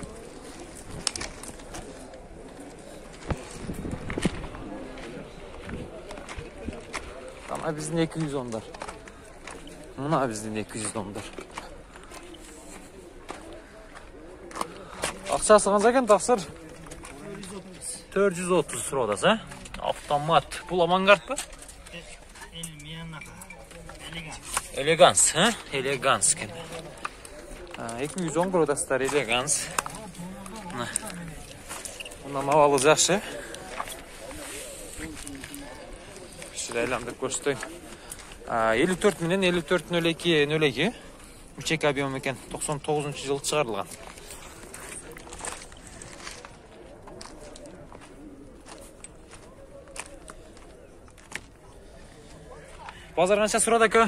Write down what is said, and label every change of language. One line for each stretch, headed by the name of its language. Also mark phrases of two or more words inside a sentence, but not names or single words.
Kyrgyz: Мына биздин 210дар. Мына биздин 210дар. Акчасы канча экен таксыр? 430 турабыз, а? Автомат. Бул авангард ба? Элеганс, а? Элеганс екен. 210 продастар элеганс. Мына мавалы жакшы. Шилай айландырып көрсөтөйүн. 54 менен 54.02.02 3 объем екен. 99-жылы чыгарылган. Базар канча сурады ака?